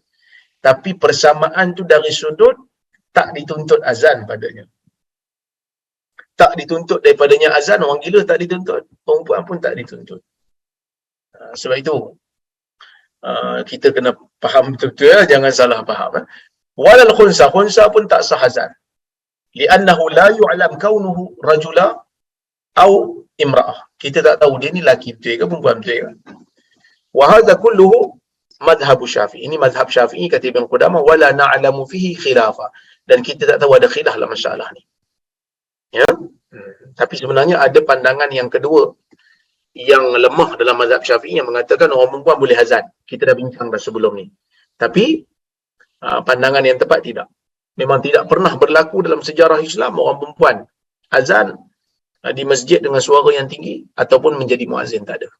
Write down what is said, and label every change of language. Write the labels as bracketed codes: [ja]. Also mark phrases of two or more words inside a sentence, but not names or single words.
[ms] Tapi persamaan tu dari sudut tak dituntut azan padanya. Tak dituntut daripadanya azan, orang gila tak dituntut. Perempuan pun tak dituntut. Sebab itu, kita kena faham betul-betul ya, jangan salah faham. [ar] ولا الخنثى [ms] pun tak sah azan. [ar] لأنه لا يعلم كونه رجلا أو امرأة. [ms] Kita tak tahu dia ni lelaki betul ke perempuan betul ke. [ar] وهذا كله مذهب الشافعي. [ms] Ini mazhab Syafi'i kata Ibn Qudamah, [ar] ولا نعلم فيه خلافا. [ms] Dan kita tak tahu ada khilaf dalam masalah ni. Ya. Tapi sebenarnya ada pandangan yang kedua yang lemah dalam mazhab Syafi'i yang mengatakan orang perempuan boleh azan. Kita dah bincang dah sebelum ni. Tapi pandangan yang tepat tidak. Memang tidak pernah berlaku dalam sejarah Islam orang perempuan azan di masjid dengan suara yang tinggi ataupun menjadi muazzin, tak ada.